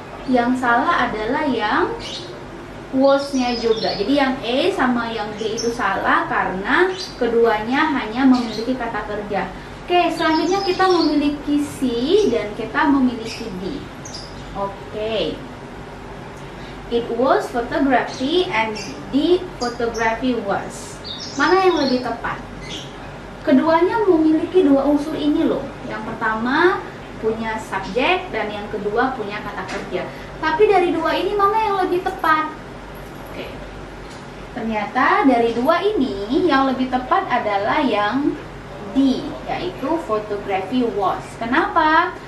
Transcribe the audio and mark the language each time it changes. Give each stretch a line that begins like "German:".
Indonesian: Yang salah adalah yang was-nya juga. Jadi yang A sama yang B itu salah karena keduanya hanya memiliki kata kerja. Oke, selanjutnya kita memiliki C dan kita memiliki D. Oke.
English: It was photography and the photography was.
Indonesian: Mana yang lebih tepat? Keduanya memiliki dua unsur ini loh. Yang pertama punya subjek dan yang kedua punya kata kerja. Tapi dari dua ini mana yang lebih tepat? Oke. Ternyata dari dua ini yang lebih tepat adalah yang D, yaitu photography was. Kenapa?